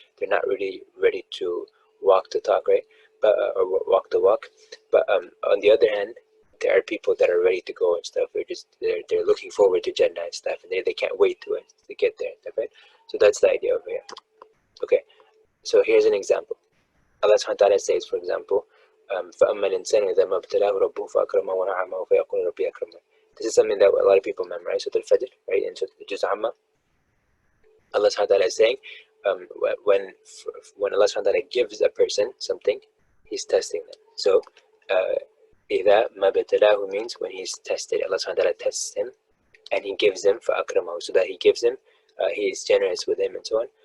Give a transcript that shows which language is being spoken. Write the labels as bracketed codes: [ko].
[en] They're not really ready to walk the talk, right? But or walk the walk. But on the other hand, there are people that are ready to go and stuff. They're looking forward to Jannah and stuff, and they can't wait to get there and stuff, right? So that's the idea over here. Okay, so here's an example. Allah subhanahu wa ta'ala says, for example, [ar] فَأَمَّا الْإِنسَانُ إِذَا مَا ابْتَلَاهُ رَبُّهُ فَأَكْرَمَهُ وَنَعَمَهُ فَيَقُولُ رَبِّي أَكْرَمَنِ. [en] This is something that a lot of people memorize, Surah Al-Fajr, right? In Surah Al-Amma, Allah subhanahu wa ta'ala is saying, when Allah subhanahu wa ta'ala gives a person something, He's testing them. So, [ar] إِذَا مَا ابْتَلَاهُ [en] means when He's tested. Allah subhanahu wa ta'ala tests him, and He gives him فَأَكْرَمَهُ, so that He gives him, He is generous with him and so on.